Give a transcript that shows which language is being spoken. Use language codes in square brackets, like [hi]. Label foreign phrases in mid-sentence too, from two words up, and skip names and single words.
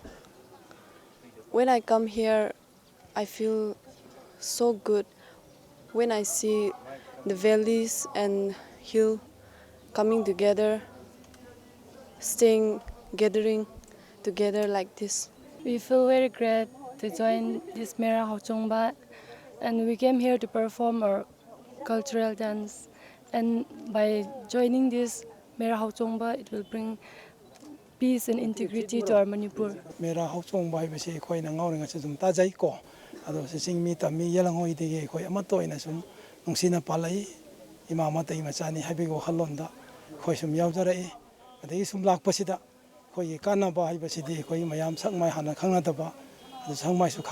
[en] When I come here, I feel so good when I see the valleys and hill coming together, staying, gathering together like this. We feel very glad to join this Mera Hauchongba, and we came here to perform our cultural dance. And by joining this Mera Hauchongba, it will bring peace and integrity to our Manipur. [mni] Mera Hauchongba haibasi khoi na ngau nga sum ta jai ko ado sing mi tammi yalang hoi de khoi amato ina sum nungsina palai ima matai machani haibi go khalonda khoi sum yaw jarai adai sum lak pasida khoi kana ba haibasi di khoi mayam sakmai hana khangna daba ado sangmai su